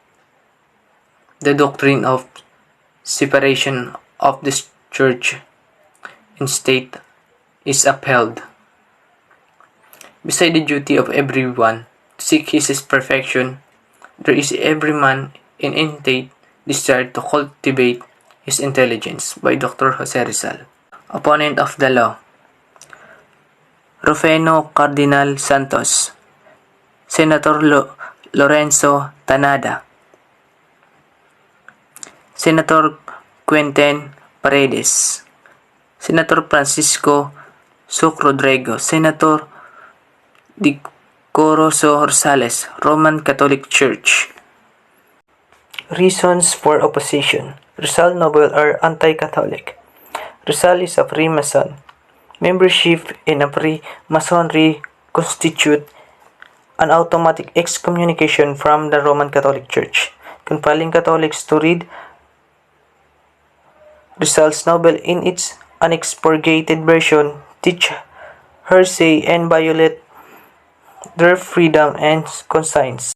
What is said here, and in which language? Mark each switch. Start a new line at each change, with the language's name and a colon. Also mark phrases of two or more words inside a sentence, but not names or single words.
English: The doctrine of separation of the church and state is upheld. Beside the duty of everyone to seek his perfection, there is every man in innate desire to cultivate his intelligence by Dr. Jose Rizal. Opponent of the law: Rufeno Cardinal Santos, Senator Lorenzo Tanada, Senator Quentin Paredes, Senator Francisco Socrodrego, Senator Dicoroso Rosales, Roman Catholic Church. Reasons for opposition. Rizal noble are anti-Catholic. Rizal is a Freemason. Membership in a Freemasonry constitute an automatic excommunication from the Roman Catholic Church, compelling Catholics to read Rizal's novel in its unexpurgated version, teach heresy, and violate their freedom and conscience.